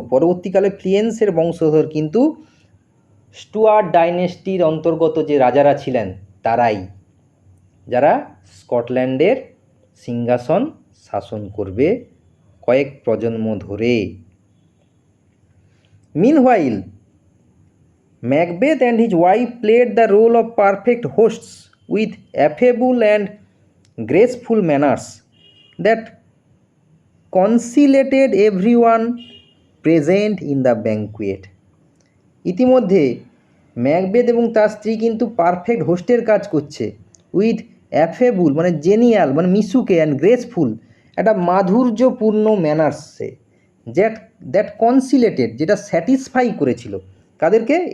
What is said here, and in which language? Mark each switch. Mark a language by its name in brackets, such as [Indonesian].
[Bangla] পরবর্তীকালে ফ্লিয়েন্সের বংশধর কিন্তু স্টুয়ার্ট ডাইনেস্টির অন্তর্গত যে রাজারা ছিলেন তারাই, যারা স্কটল্যান্ডের সিংহাসন শাসন করবে কয়েক প্রজন্ম ধরে। [English] Meanwhile, Macbeth and his wife played the role of perfect hosts with affable and graceful manners that conciliated everyone present in the banquet. [Bangla] ইতিমধ্যে ম্যাকবেথ এবং তার স্ত্রী কিন্তু পারফেক্ট হোস্টের কাজ করছে, [English] with affable [Bangla] মানে জেনিয়াল মানে মিশুকে, [English] and graceful [Bangla] একটা মাধুর্যপূর্ণ ম্যানার্সে, [English] that conciliated, [Bangla] যেটা স্যাটিসফাই করেছিল কাদেরকে?